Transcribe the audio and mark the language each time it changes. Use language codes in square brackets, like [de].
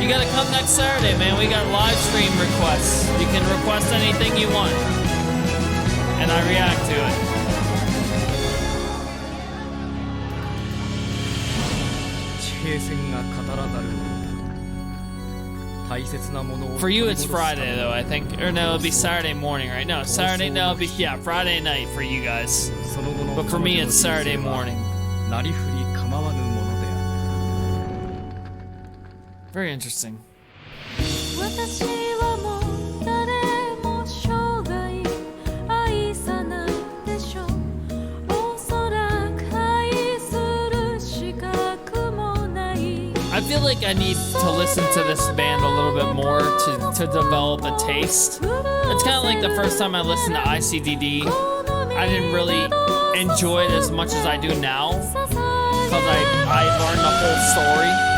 [en] You gotta come next Saturday, man. We got live stream requests. You can request anything you want, and I react to it. [ja] 平線が語らざるものだ。大切なものを [en] For you, it's Friday though, I think. Or no, it'll be Saturday morning, right? No, Saturday. No, it'll be Friday night for you guys. But for me, it's Saturday morning. [ja] なりふり構わぬものである。 [en] Very interesting. [ja] 私はもう誰も生涯愛さないでしょう。おそらく愛する資格もない。 [en] I feel like I need to listen to this band a little bit more to develop a taste. It's kind of like the first time I listened to ICDD. I didn't really enjoy it as much as I do now because I learned the whole story.